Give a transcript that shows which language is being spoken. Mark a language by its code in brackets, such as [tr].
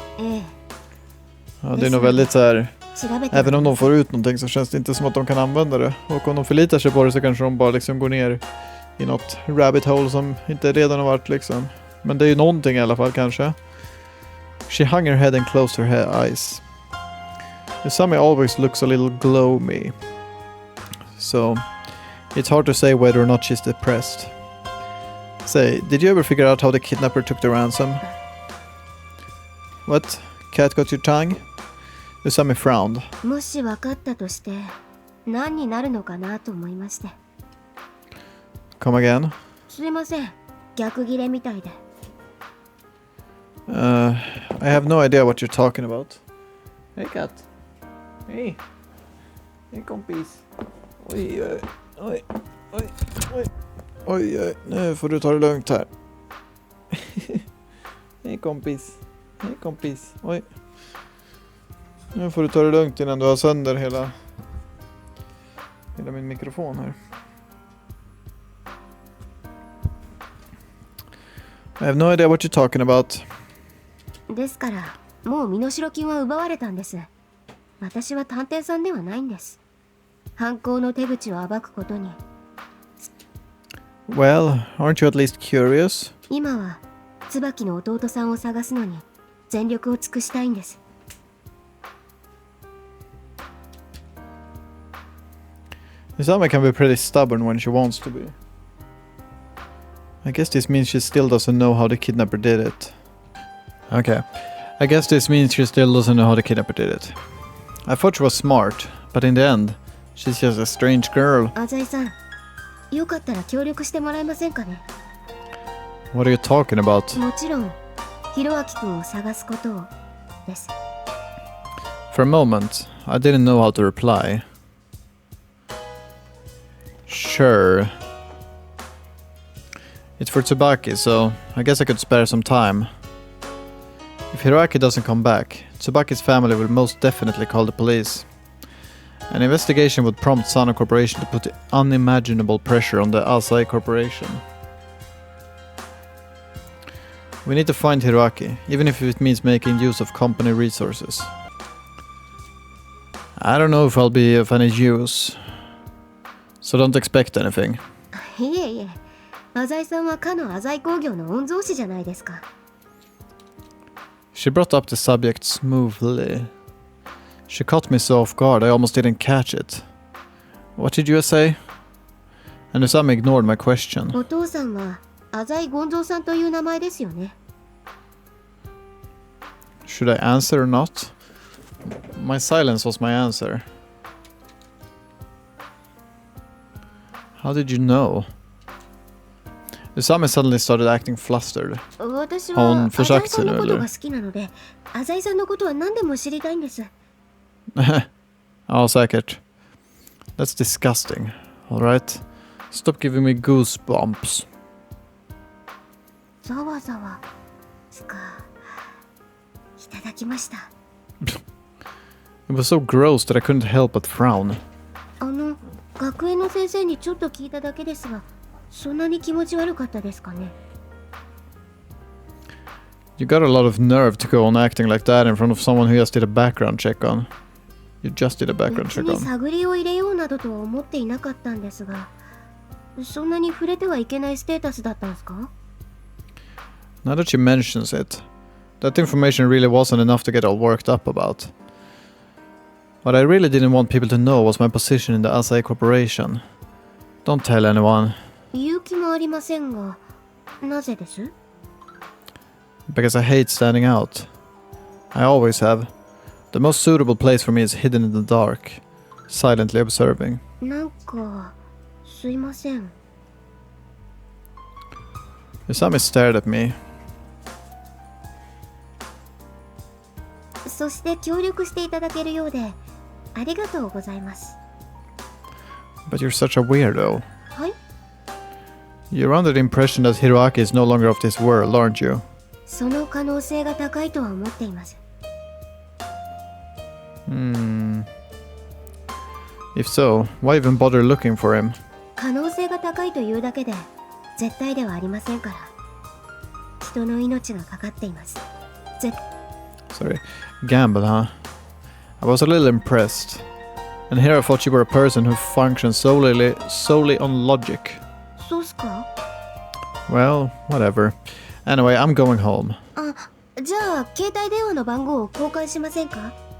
[ja] ええ、 [sv] Ja, det är nog väldigt så här. [ja] 調べて。 [sv] Även om de får ut någonting så känns det inte som att de kan använda det. Och om de förlitar sig på det så kanske de bara liksom går ner i något rabbit hole som inte redan har varit liksom. Men det är ju någonting i alla fall kanske. [en] She hung her head and closed her eyes. Usami always looks a little gloomy. So it's hard to say whether or not she's depressed. Say, did you ever figure out how the kidnapper took the ransom? What? Cat got your tongue? Usami frowned. [ja] もし分かったとして、何になるのかなと思いまして。 [en] Come again? [ja] すいません、逆ギレみたいで。 [en] I have no idea what you're talking about. Hey cat. Hey. Hey [sv] kompis. Oj, oj, oj, oj, oj, oj, oj. Nu får du ta det lugnt här. Hej kompis. Hej kompis. Oj. Nu får du ta det lugnt innan du har sönder hela min mikrofon här. [en] I have no idea what you're talking about. [ja] ですからもう身代金は奪われたんです。私は探偵さんではないんです。犯行の手口を暴くことに。 [en] Well, aren't you at least curious? [ja] 今は椿の弟さんを探すのに全力を尽くしたいんです。 [en] Isama can be pretty stubborn when she wants to be. I guess this means she still doesn't know how the kidnapper did it. Okay. I guess this means she still doesn't know how the kidnapper did it. I thought she was smart, but in the end, she's just a strange girl. [ja] アザイさん、よかったら協力してもらえませんかね。 [en] What are you talking about? [ja] もちろん、ひろあきくんを探すことをです。 [en] For a moment, I didn't know how to reply. Sure. It's for Tsubaki, so I guess I could spare some time. If Hiroaki doesn't come back, Tsubaki's family will most definitely call the police. An investigation would prompt Sano Corporation to put unimaginable pressure on the Asahi Corporation. We need to find Hiroaki, even if it means making use of company resources. I don't know if I'll be of any use, so don't expect anything. [ja] いえいえ、アザイさんはかのアザイ工業の御曹司じゃないですか。 [en] She brought up the subject smoothly. She caught me so off guard I almost didn't catch it. What did you say? And Usami ignored my question. [ja] お父さんはアザイゴンゾーさんという名前ですよね。 [en] Should I answer or not? My silence was my answer. How did you know? Usami suddenly started acting flustered. [ja] 私は [sv] Hon [ja] アザイ [sv] försökte [ja] さんの [sv] nu, [ja] こと [sv] eller? [ja] が好きなので、アザイさんのことは何でも知りたいんです。 [sv] Ja, säkert. [en] That's disgusting. Alright? Stop giving me goosebumps. [ja] ざわざわつかいただきました。 [en] It was so gross that I couldn't help but frown. [ja] 学園の先生にちょっと聞いただけですが、そんなに気持ち悪かったですかね。 [en] You got a lot of nerve to go on acting like that in front of someone who just did a background check on. You just did a background [ja] 別 [en] check [ja] に [en] on. [ja] 探りを入れようなどとは思っていなかったんですが、そんなに触れてはいけないステータスだったんですか？ [en] Now that she mentions it, that information really wasn't enough to get all worked up about. What I really didn't want people to know was my position in the Asahi Corporation. Don't tell anyone. [ja] 勇気もありませんが、なぜです？ [en] Because I hate standing out. I always have. The most suitable place for me is hidden in the dark, silently observing. [ja] なんかすいません。 [en] Usami stared at me. [ja] そして協力していただけるようでありがとうございます。 [en] But you're such a weirdo. [ja] はい。 [en] You're under the impression that Hiroaki is no longer of this world, aren't you? [ja] その可能性が高いとは思っています。 If so, why even bother looking for him? 可能性が高いというだけで絶対ではありませんから。人の命がかかっています。 [en] Sorry. Gamble, huh? I was a little impressed. And here I thought you were a person who functioned solely on logic. [ja] そうっすか？ [en] Well, whatever. Anyway, I'm going home. [ja] あ、じゃあ携帯電話の番号を交換しませんか？